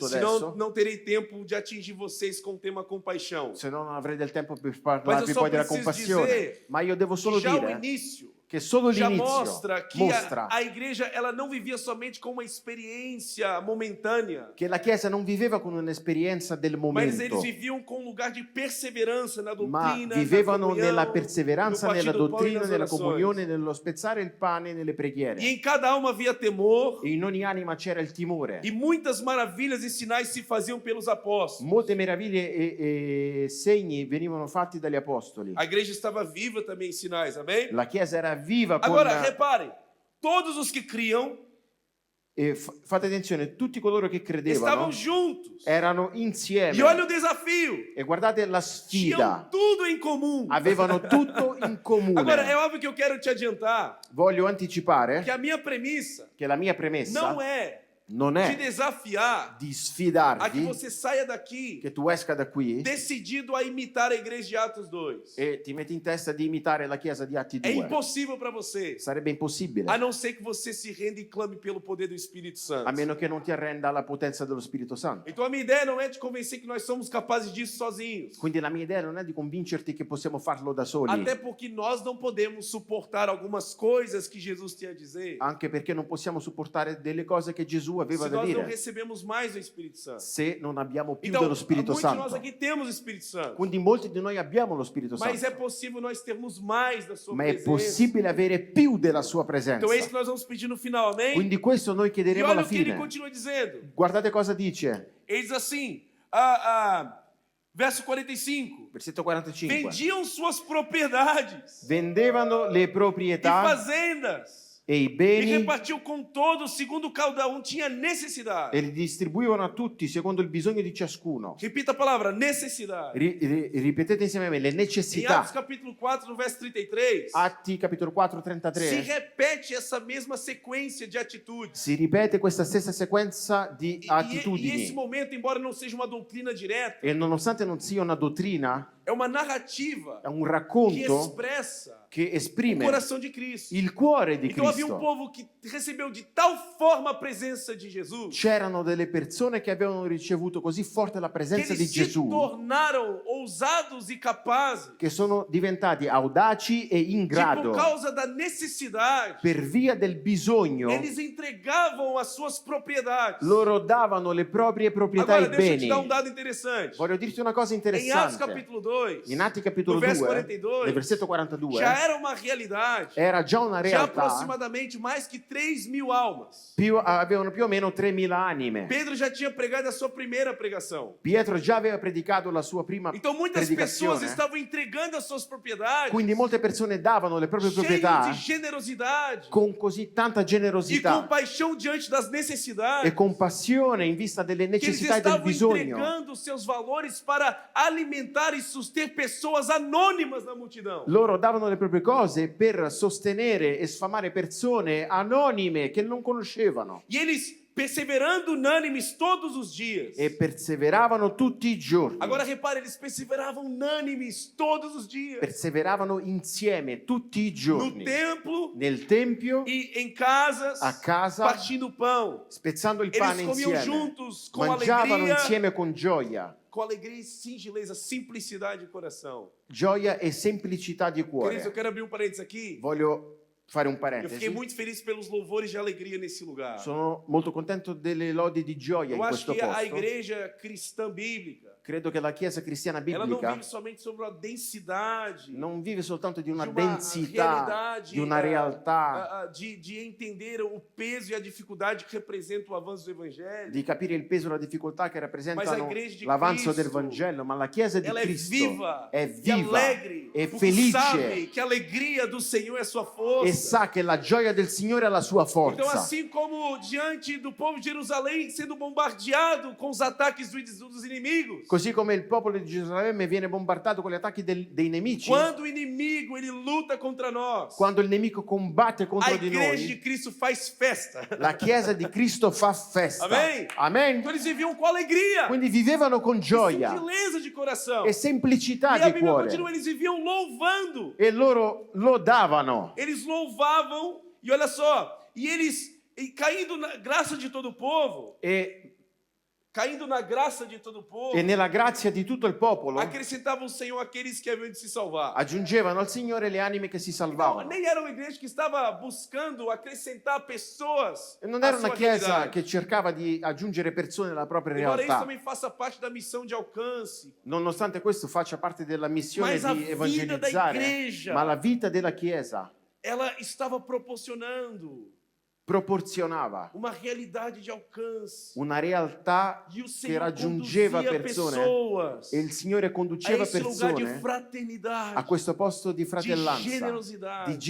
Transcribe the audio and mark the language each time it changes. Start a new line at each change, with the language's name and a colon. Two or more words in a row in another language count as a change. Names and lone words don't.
Portuguese: senão
Italian: adesso,
Portuguese: não terei tempo de atingir vocês com o tema compaixão.
Italian: se no non avrei del tempo per
Portuguese: Mas
Italian: parlarvi
Portuguese: eu só
Italian: poi della
Portuguese: preciso
Italian: compassione.
Portuguese: dizer
Italian: Ma io devo solo
Portuguese: Já o
Italian: dire
Portuguese: início
Italian: che solo
Portuguese: já
Italian: l'inizio
Portuguese: mostra que
Italian: mostra
Portuguese: a igreja ela não vivia somente com uma experiência momentânea,
Italian: che la Chiesa non viveva con un'esperienza del
Portuguese: mas eles
Italian: momento,
Portuguese: viviam com um lugar de perseverança na
Italian: ma
Portuguese: doutrina,
Italian: vivevano
Portuguese: na comunhão,
Italian: nella perseveranza,
Portuguese: no
Italian: nella
Portuguese: partir do pão e
Italian: dottrina,
Portuguese: nas
Italian: nella
Portuguese: orações.
Italian: comunione, nello spezzare il pane e nelle
Portuguese: E
Italian: preghiere.
Portuguese: em cada alma havia temor,
Italian: E in ogni anima c'era il timore.
Portuguese: e muitas maravilhas e sinais se faziam pelos apóstolos.
Italian: Molte meraviglie e segni venivano fatti dagli apostoli.
Portuguese: A igreja estava viva também em sinais, amém?
Italian: La Chiesa era viva con...
Portuguese: Agora, reparem, todos os que criam
Italian: E fate attenzione, tutti coloro che
Portuguese: estavam
Italian: credevano
Portuguese: juntos.
Italian: erano
Portuguese: E olha
Italian: insieme.
Portuguese: o desafio.
Italian: E guardate la
Portuguese: Tinham
Italian: sfida.
Portuguese: tudo em comum.
Italian: Avevano tutto in
Portuguese: Agora, é
Italian: comune.
Portuguese: óbvio que eu quero te adiantar
Italian: Voglio anticipare
Portuguese: que a minha premissa
Italian: che la mia premessa
Portuguese: não é
Italian: non
Portuguese: te
Italian: è
Portuguese: desafiar
Italian: di
Portuguese: a que
Italian: sfidarvi
Portuguese: você saia daqui
Italian: che tu esca da qui
Portuguese: decidido a imitar a igreja de Atos 2.
Italian: e ti metti in testa di imitare la Chiesa di Atti
Portuguese: É
Italian: 2.
Portuguese: impossível para você,
Italian: Sarebbe impossibile,
Portuguese: a não ser que você se renda e clame pelo poder do Espírito Santo.
Italian: a meno che non ti arrenda alla potenza dello Spirito Santo.
Portuguese: Então a minha ideia não é te convencer que nós somos capazes disso sozinhos.
Italian: Quindi la mia idea non è di convincerti che possiamo farlo da soli,
Portuguese: Até porque nós não podemos suportar algumas coisas que Jesus tinha a dizer
Italian: anche perché non possiamo supportare delle cose che Gesù aveva
Portuguese: se
Italian: da
Portuguese: nós não
Italian: dire
Portuguese: recebemos mais do Espírito Santo.
Italian: se non abbiamo più
Portuguese: Então,
Italian: dello Spirito
Portuguese: muitos de nós
Italian: Santo.
Portuguese: aqui temos o Espírito Santo,
Italian: Quindi molti di noi abbiamo lo Spirito
Portuguese: mas é
Italian: Santo,
Portuguese: possível nós termos mais da sua
Italian: ma è
Portuguese: presença.
Italian: possibile avere più della sua presenza.
Portuguese: Então é isso que nós vamos pedir no final, amém?
Italian: Quindi questo noi
Portuguese: E
Italian: chiederemo
Portuguese: olha
Italian: alla
Portuguese: o que ele
Italian: fine.
Portuguese: continua dizendo.
Italian: Guardate cosa dice,
Portuguese: Ele diz assim, verso 45.
Italian: versetto 45.
Portuguese: Vendiam suas propriedades
Italian: Vendevano le
Portuguese: e
Italian: proprietà
Portuguese: fazendas
Italian: e i
Portuguese: e
Italian: beni
Portuguese: repartiam com todos segundo cada um tinha necessidade.
Italian: e li distribuivano a tutti secondo il bisogno di ciascuno.
Portuguese: Repita a palavra, necessidade.
Italian: Ripetete insieme a me le
Portuguese: Em
Italian: necessità.
Portuguese: Atos capítulo 4, no verso 33,
Italian: Atti capitolo 4,
Portuguese: se
Italian: 33.
Portuguese: repete essa mesma sequência de atitudes.
Italian: Si ripete questa stessa sequenza di
Portuguese: E esse
Italian: attitudini.
Portuguese: momento, embora não seja uma doutrina direta,
Italian: E nonostante non sia una dottrina,
Portuguese: é uma narrativa
Italian: è un
Portuguese: que
Italian: racconto
Portuguese: expressa
Italian: che
Portuguese: o
Italian: esprime
Portuguese: coração de Cristo.
Italian: il cuore di
Portuguese: Então havia um
Italian: Cristo.
Portuguese: povo que recebeu de tal forma a presença de Jesus
Italian: C'erano delle persone che avevano ricevuto così forte la
Portuguese: que
Italian: presenza di
Portuguese: eles se
Italian: Gesù
Portuguese: tornaram ousados e capazes
Italian: che sono diventati audaci e in
Portuguese: que,
Italian: grado,
Portuguese: por causa da necessidade,
Italian: per via del bisogno,
Portuguese: eles entregavam as suas propriedades.
Italian: loro davano le proprie proprietà
Portuguese: Agora,
Italian: e
Portuguese: deixa eu te
Italian: beni.
Portuguese: dar um dado interessante.
Italian: Voglio dirti una cosa
Portuguese: Em Atos
Italian: interessante.
Portuguese: capítulo 2, 42,
Italian: In Atti capitolo
Portuguese: no verso
Italian: 2,
Portuguese: 42,
Italian: nel versetto 42,
Portuguese: já era uma realidade.
Italian: era già una
Portuguese: Já
Italian: realtà,
Portuguese: aproximadamente mais que 3.000 almas.
Italian: avevano più o meno 3.000 anime.
Portuguese: Pedro já tinha pregado a sua primeira pregação.
Italian: Pietro già aveva predicato la sua prima
Portuguese: Então muitas pessoas
Italian: predicazione,
Portuguese: estavam entregando as suas propriedades,
Italian: quindi molte persone davano le proprie
Portuguese: cheios
Italian: proprietà
Portuguese: de generosidade
Italian: con così tanta
Portuguese: e
Italian: generosità
Portuguese: compaixão diante das necessidades,
Italian: e compassione in vista delle
Portuguese: que eles
Italian: necessità e del
Portuguese: estavam
Italian: bisogno.
Portuguese: entregando os seus valores para alimentar e suster pessoas anônimas na multidão.
Italian: Loro davano le proprie cose per sostenere e sfamare persone anonime che non conoscevano
Portuguese: E eles perseverando unânimes todos os dias.
Italian: e perseveravano tutti i giorni.
Portuguese: Agora repare, eles perseveravam unânimes todos os dias.
Italian: Perseveravano insieme tutti i
Portuguese: No
Italian: giorni
Portuguese: templo
Italian: nel tempio,
Portuguese: e em casas,
Italian: a casa,
Portuguese: partindo o pão.
Italian: spezzando il
Portuguese: Eles
Italian: pane
Portuguese: comiam
Italian: insieme,
Portuguese: juntos com
Italian: mangiavano
Portuguese: alegria,
Italian: insieme con gioia,
Portuguese: e singeleza, simplicidade de coração.
Italian: gioia e semplicità di
Portuguese: Queridos, eu
Italian: cuore.
Portuguese: quero abrir um parênteses aqui.
Italian: Voglio fare un
Portuguese: Eu fiquei
Italian: parentesi.
Portuguese: muito feliz pelos louvores de alegria nesse lugar.
Italian: Sono molto contento delle lodi di gioia in
Portuguese: Eu acho
Italian: questo
Portuguese: que a
Italian: posto.
Portuguese: igreja cristã bíblica,
Italian: Credo che la Chiesa cristiana
Portuguese: ela não
Italian: biblica
Portuguese: vive somente sobre uma densidade,
Italian: non vive soltanto di una
Portuguese: de uma
Italian: densità,
Portuguese: realidade,
Italian: di una realtà,
Portuguese: de entender o peso e a dificuldade que representa o avanço do evangelho.
Italian: di capire il peso e la difficoltà che Ma rappresentano la igreja di l'avanzo del Cristo, Vangelo, ma la Chiesa di
Portuguese: Ela é
Italian: Cristo
Portuguese: viva,
Italian: è
Portuguese: e
Italian: viva,
Portuguese: alegre,
Italian: è
Portuguese: porque sabe
Italian: felice
Portuguese: que a alegria do Senhor é sua
Italian: e
Portuguese: força.
Italian: sa che la gioia del Signore è la sua
Portuguese: Então,
Italian: forza.
Portuguese: assim como diante do povo de Jerusalém sendo bombardeado com os ataques dos inimigos,
Italian: Così come il popolo di Gerusalemme viene bombardato con gli attacchi dei nemici,
Portuguese: quando o inimigo ele luta contra nós,
Italian: quando il nemico combatte
Portuguese: a
Italian: contro di
Portuguese: igreja de
Italian: noi,
Portuguese: Cristo faz festa.
Italian: la Chiesa di Cristo fa festa.
Portuguese: Amém?
Italian: Amen.
Portuguese: Então eles viviam com alegria,
Italian: Quindi vivevano con gioia
Portuguese: singeleza de coração.
Italian: e semplicità
Portuguese: E a
Italian: di
Portuguese: Bíblia
Italian: cuore.
Portuguese: continua, eles viviam louvando.
Italian: E loro lodavano.
Portuguese: Eles louvavam, e olha só, e caindo na graça de todo o povo, caindo na graça de todo o povo,
Italian: E nella grazia di tutto il popolo
Portuguese: acrescentavam o Senhor aqueles que haviam de se salvar.
Italian: aggiungevano al Signore le anime che si
Portuguese: Não,
Italian: salvavano.
Portuguese: nem era uma igreja que estava buscando acrescentar pessoas
Italian: E non
Portuguese: à
Italian: era una
Portuguese: sua
Italian: chiesa
Portuguese: realidade.
Italian: che cercava di aggiungere persone alla propria
Portuguese: Embora isso
Italian: realtà,
Portuguese: também faça parte da missão de alcance,
Italian: nonostante questo faccia parte della missione
Portuguese: mas a
Italian: di
Portuguese: vida da
Italian: evangelizzare,
Portuguese: igreja,
Italian: ma la vita della Chiesa
Portuguese: ela estava proporcionando
Italian: proporzionava
Portuguese: uma realidade de alcance.
Italian: una realtà
Portuguese: E o
Italian: che
Portuguese: Senhor
Italian: raggiungeva
Portuguese: conduzia
Italian: persone
Portuguese: pessoas
Italian: e il Signore
Portuguese: a
Italian: conduceva
Portuguese: esse lugar de
Italian: persone
Portuguese: fraternidade,
Italian: a questo posto di
Portuguese: de
Italian: fratellanza,
Portuguese: generosidade
Italian: di
Portuguese: e de